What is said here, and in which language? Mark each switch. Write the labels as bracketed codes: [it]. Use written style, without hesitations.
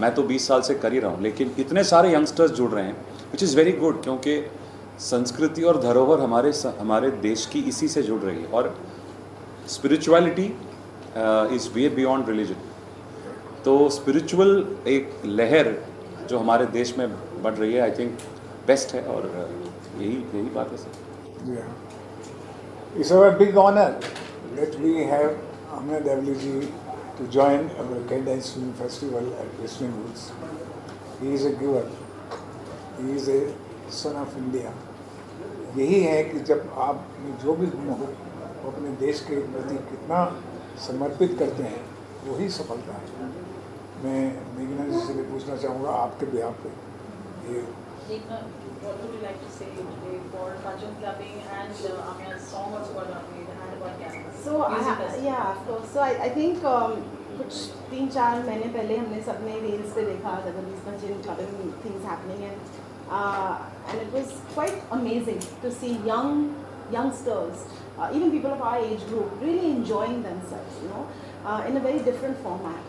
[hi] मैं तो 20 साल से कर ही रहा हूँ, लेकिन इतने सारे यंगस्टर्स जुड़ रहे हैं, [en] which is very good, [hi] क्योंकि संस्कृति और धरोहर हमारे देश की इसी से जुड़ रही है। और [en] spirituality is way beyond religion, [hi] तो स्पिरिचुअल एक लहर जो हमारे देश में बढ़ रही है, [en] I think [hi] बेस्ट है, और यही बात है sir. [en] Yeah. It's our big honor that we have Amya Dabli ji to join our Cadence Film Festival at Whistling Woods. He is a giver. He is a son of India. [hi] यही है कि जब आप जो भी गुण हो वो अपने देश के प्रति कितना समर्पित करते हैं, वही सफलता है। मैं मेघना जी से भी पूछना चाहूँगा आपके बिहाफ पे, ये [en] what would you like to say today for bhajan clubbing and Amya's song also got made and about campus? So yeah, of course. So I think [hi] कुछ 3-4 महीने पहले हमने सबने रील्स पे देखा [en] that there is bhajan clubbing things happening, and it was quite amazing to see youngsters, even people of our age group, really enjoying themselves, in a very different format.